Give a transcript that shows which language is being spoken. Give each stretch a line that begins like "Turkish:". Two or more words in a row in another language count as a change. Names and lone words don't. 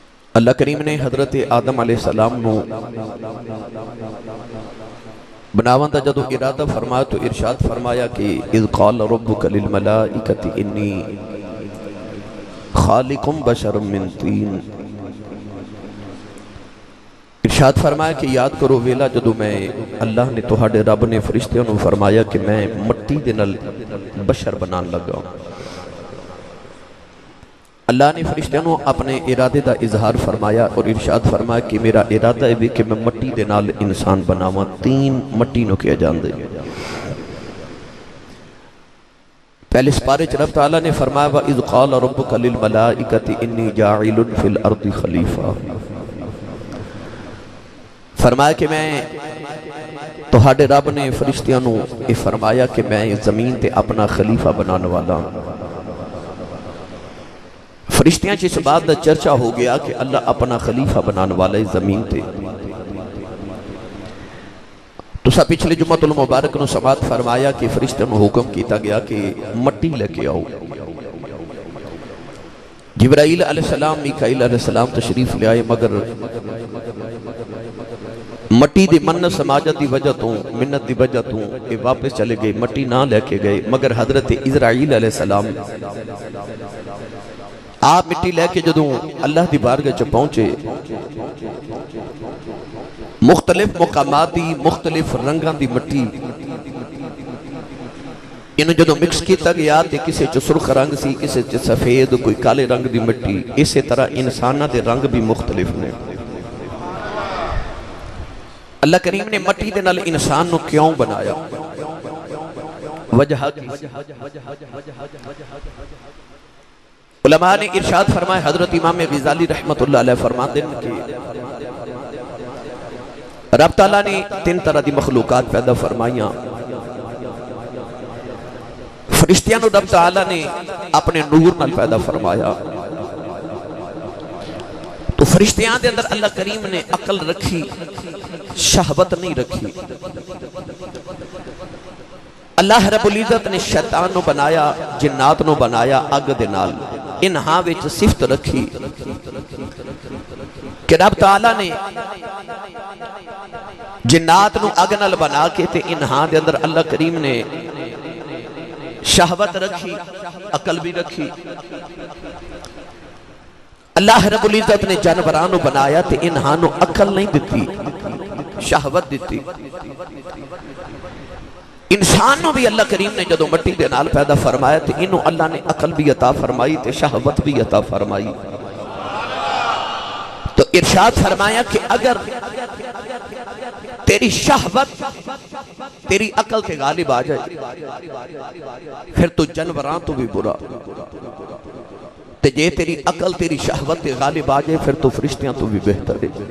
Punjabi: اللہ کریم نے حضرت آدم علیہ السلام نو بناون دا جدو ارادہ فرمایا تو ارشاد فرمایا کہ
Arabic: اذ قال ربک للملائکۃ انی خالق بشر من طین،
Punjabi: ارشاد فرمایا کہ یاد کرو ویلا جدو میں اللہ نے تہاڈے رب نے فرشتیاں نو فرمایا کہ میں مٹی دے نال بشر بنان لگا ہوں۔ اللہ نے فرشتیاں نو اپنے ارادے دا اظہار فرمایا اور ارشاد فرمایا کہ میرا ارادہ ہے بھی کہ میں مٹی دے نال انسان بناواں، تین مٹی نو کیا جاندے۔ پہلے سپارے چ رب تعالیٰ نے فرمایا
Arabic: وَإِذْ قَالَ رَبُّكَ لِلْمَلَائِكَةِ إِنِّي جَاعِلٌ فِي الْأَرْضِ خَلِيفَةً،
Punjabi: فرمایا کہ میں تہاڈے رب نے فرشتیاں نو یہ فرمایا کہ میں زمین تے اپنا خلیفہ بنانے والا ہوں۔ فرشتیاں اس بات دا چرچہ ہو گیا کہ اللہ اپنا خلیفہ بنانے والا ہے زمین تے۔ تو سا پچھلے جمعۃ المبارک نو سماعت فرمایا کہ فرشتیاں نو حکم کیتا گیا کہ مٹی لے کے آؤ۔ جبرائیل علیہ السلام میکائیل علیہ السلام تشریف لے آئے، مگر مٹی دی منت سماجت دی وجہ تو منت دی وجہ تو یہ واپس چلے گئے، مٹی نہ لے کے گئے، مگر حضرت اسرائیل علیہ السلام آپ مٹی لے کے جدوں اللہ دی بارگاہ چ پہنچے، مختلف مقامات دی مختلف رنگاں دی مٹی انہوں جدوں مکس کیتا گیا تے کسے چ سرخ رنگ سی، کسے چ سفید، کوئی کالے رنگ دی مٹی، اسی طرح انساناں دے رنگ بھی مختلف نے۔ اللہ کریم نے مٹی دے نال انسان نو کیوں بنایا؟ وجہ کی علماء نے ارشاد فرمایا، حضرت امام غزالی رحمت اللہ علیہ فرماتے ہیں کہ رب تعالیٰ نے تین طرح دی مخلوقات پیدا فرمائیاں۔ فرشتیاں نو رب تعالیٰ نے اپنے نور نال پیدا فرمایا، تو فرشتیاں دے اندر اللہ کریم نے عقل رکھی، شہوت نہیں رکھی۔ اللہ رب العزت نے شیطان نو بنایا، جنات نو بنایا اگ دے نال، انہاں وچ صفت رکھی کہ رب تعالیٰ نے جنات نو اگ نال بنا کے تے انہاں دے اندر اللہ کریم نے شہوت رکھی، عقل بھی رکھی۔ اللہ رب العزت نے جانورانو بنایا تے انہاں نو عقل نہیں دیتی، شہوت دیتی۔ انسان نو بھی اللہ کریم نے جدو مٹی دے نال پیدا فرمایا تے انہوں اللہ نے عقل بھی عطا فرمائی تے شہوت بھی عطا فرمائی۔ تو ارشاد فرمایا کہ اگر تیری شہوت تیری عقل کے غالب آ جائے پھر تو جنوران تو بھی برا، تے جے تیری عقل تیری شہوت کے غالب آ جائے پھر تو فرشتیاں تو بھی بہتر ہے۔